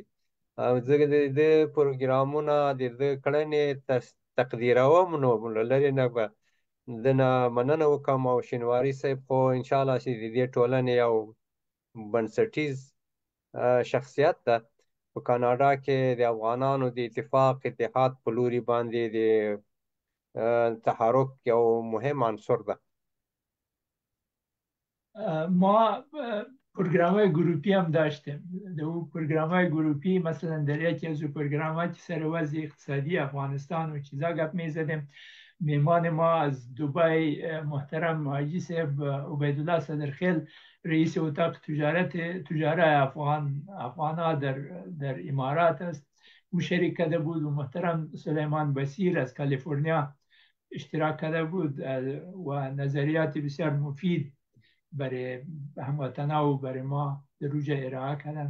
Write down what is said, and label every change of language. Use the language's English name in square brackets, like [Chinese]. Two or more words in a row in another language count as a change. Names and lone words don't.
[Pashto] ځکه د ده پروګرامونه د ده کړنې تقدیروم، نو له لرې نه به ده نه مننه وکړم. او شینواري صاحب خو انشاءالله چې د دې ټولنې یو بنسټیز شخصیت ده، په کاناډا کې د افغانانو د اتحاد په لوري باندې د تحرک یو مهم عنصر ده. [Persian] ما پروگرام‌های گروپی هم داشتیم. او پروگرام‌های گروپی مثلا در یکی از پروگرام‌ها که سر وضع اقتصادی افغانستان و چیزا گپ می‌زدیم، میهمان ما از دبی محترم حاجی صاحب عبیدالله صدرخیل رئیس اتاق تجاره افغان‌ها در امارات است، او شریک کرده بود و محترم سلیمان بصیر از کالیفرنیا اشتراک کرده بود و نظریات بسیار مفید برای هموطنان و برای ما در روز ارائه کردن.